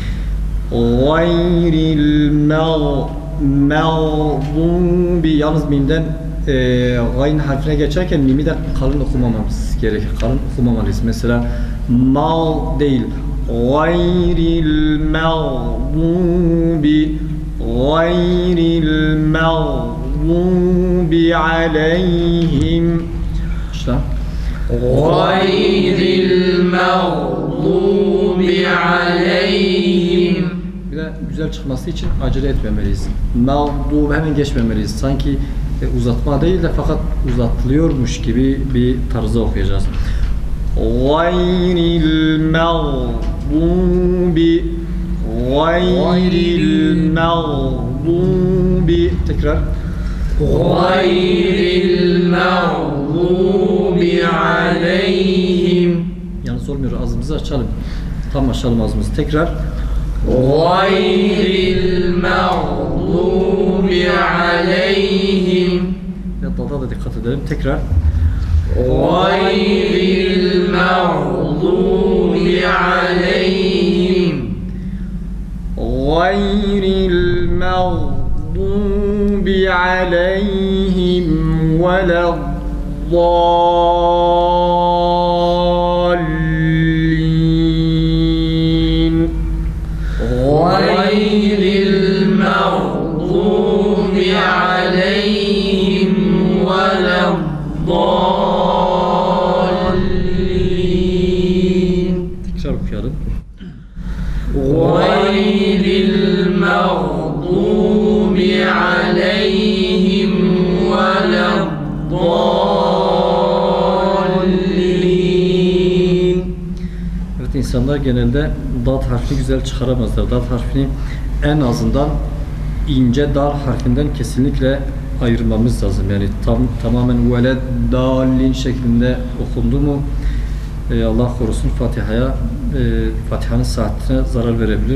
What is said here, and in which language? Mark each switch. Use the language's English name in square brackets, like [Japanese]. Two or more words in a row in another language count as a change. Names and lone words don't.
[Arabic] غير المغضوب, [Turkish] yalnız mimden gayn harfine geçerken mimi de kalın okumamamız gerekir. Kalın okumamalıyız. Mesela mal değil. [Arabic] غير المغضوب غير المغضوب عليهم. [Turkish] İşte. [Arabic] غير المغضوب عليهم. [Turkish] Bir de güzel çıkması için acele etmemeliyiz. Mağdub hemen geçmemeliyiz. Sanki uzatma değil de fakat uzatılıyormuş gibi bir tarzda okuyacağız. [Arabic] غير المغضوب غير المغضوب. [Turkish] Tekrar. [Arabic] غير المغضوب عليهم. [Turkish] Yalnız olmuyor. Ağzımızı açalım. Tam açalım ağzımızı. Tekrar. [Arabic] غير المغضوب عليهم. [Turkish] Ve dada da dikkat edelim. Tekrar. [Arabic] غير المغضوب عليهم. غير المغضوب عليهم ولا الضالين. غير المغضوب عليهم ولا الضالين. [Turkish] Tekrar okuyalım. [Arabic] غير المغضوب عليهم ولا الضالين. [Turkish] Evet, insanlar genelde dad harfini güzel çıkaramazlar. Dad harfini en azından ince dal harfinden kesinlikle ayırmamız lazım. Yani tamamen veleddallin şeklinde okundu mu Allah korusun Fatiha'ya Fatiha'nın saatine zarar verebilir.